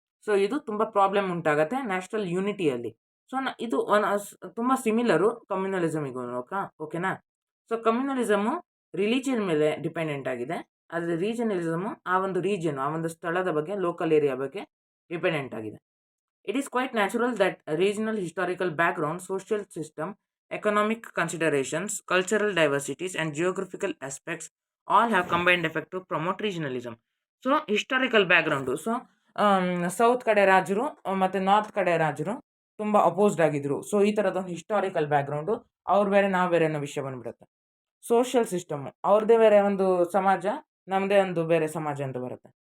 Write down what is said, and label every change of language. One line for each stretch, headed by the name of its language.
Kannada: So ಇದು ತುಂಬ problem ಉಂಟಾಗತ್ತೆ national ಯೂನಿಟಿಯಲ್ಲಿ. So ಇದು ತುಂಬ ಸಿಮಿಲರು ಕಮ್ಯುನಲಿಸಮಿಗೂ. ಓಕೆನಾ. ಸೊ ಕಮ್ಯುನಲಿಸಮು ರಿಲಿಜಿಯನ್ ಮೇಲೆ ಡಿಪೆಂಡೆಂಟ್ ಆಗಿದೆ, ಆದರೆ ರೀಜನಲಿಸಮು ಆ ಒಂದು ರೀಜನ್, ಆ ಒಂದು ಸ್ಥಳದ ಬಗ್ಗೆ, ಲೋಕಲ್ ಏರಿಯಾ ಬಗ್ಗೆ ಡಿಪೆಂಡೆಂಟ್ ಆಗಿದೆ.
English: It is quite natural that regional historical background, social system, economic considerations, cultural diversities, and geographical aspects all have combined effect to promote regionalism.
Kannada: So historical background, so south ಕಡೆ ರಾಜರು ಮತ್ತು north ಕಡೆ ರಾಜರು ತುಂಬ opposed ಆಗಿದ್ರು. So ಈ ಥರದೊಂದು historical background, ಅವ್ರು ಬೇರೆ ನಾವು ಬೇರೆ ಅನ್ನೋ ವಿಷಯ ಬಂದುಬಿಡುತ್ತೆ. ಸೋಷಿಯಲ್ ಸಿಸ್ಟಮು, ಅವ್ರದ್ದೇ ಬೇರೆ ಒಂದು ಸಮಾಜ, ನಮ್ಮದೇ ಒಂದು ಬೇರೆ ಸಮಾಜ ಅಂತ ಬರುತ್ತೆ.